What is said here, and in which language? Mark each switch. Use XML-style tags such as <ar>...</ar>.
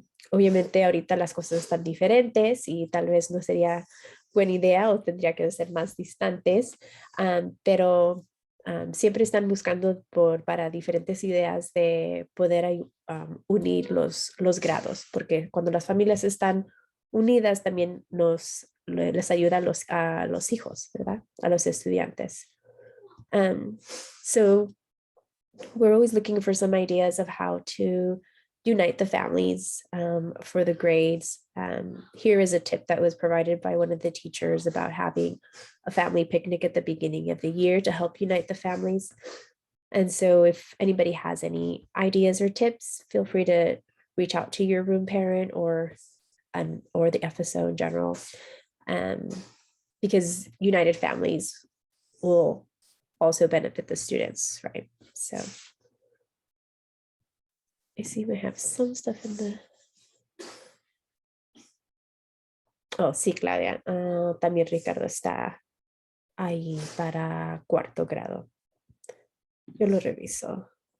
<es>Obviamente ahorita las cosas están diferentes y tal vez no sería buena idea o tendría que ser más distantes, pero siempre están buscando para diferentes ideas de poder unir los grados, porque cuando las familias están unidas también les ayuda a los hijos, ¿verdad? A los estudiantes.</es> <en>So we're always looking for some ideas of how to unite the families for the grades. Here is a tip that was provided by one of the teachers about having a family picnic at the beginning of the year to help unite the families. And so if anybody has any ideas or tips, feel free to reach out to your room parent or the FSO in general, because united families will also benefit the students, right? So I see we have some stuff in the...</en> <es>Oh, sí, Claudia. También Ricardo está ahí para 4º grado. Yo lo reviso.</es>